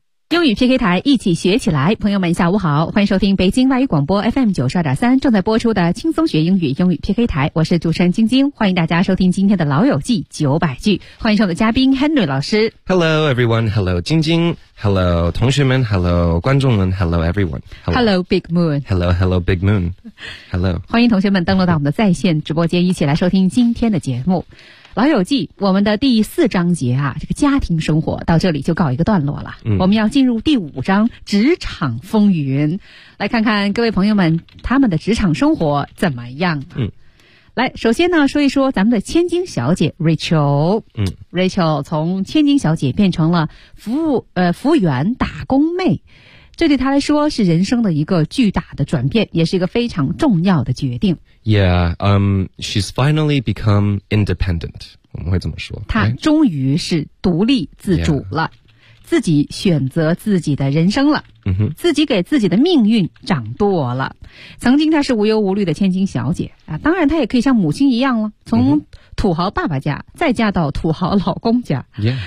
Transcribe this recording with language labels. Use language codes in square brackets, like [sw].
[zh] 英语 PK 台，一起学起来。朋友们下午好，欢迎收听北京外语广播 FM92.3 正在播出的轻松学英语英语 PK 台，我是主持人晶晶，欢迎大家收听今天的老友记900句，欢迎收听的嘉宾 Henry 老师。 [en] Hello everyone, hello 晶晶， hello 同学们， hello 观众们， hello everyone, hello, hello Big Moon, hello hello Big Moon, hello, [zh] 欢迎同学们登录到我们的在线直播间，一起来收听今天的节目。老友记，我们的第四章节啊，这个家庭生活到这里就告一个段落了。我们要进入第五章，职场风云，来看看各位朋友们他们的职场生活怎么样啊。来，首先呢，说一说咱们的千金小姐 Rachel。 Rachel 从千金小姐变成了服务员打工妹，这对她来说是人生的一个巨大的转变，也是一个非常重要的决定。 [en] Yeah, she's finally become independent. [zh] 我们会这么说。她终于是独立自主了、 [en] yeah. [zh] 自己选择自己的人生了、 mm-hmm. 自己给自己的命运掌舵了。曾经她是无忧无虑的千金小姐、啊、当然她也可以像母亲一样了，从土豪爸爸家再嫁到土豪老公家、 [en] yeah.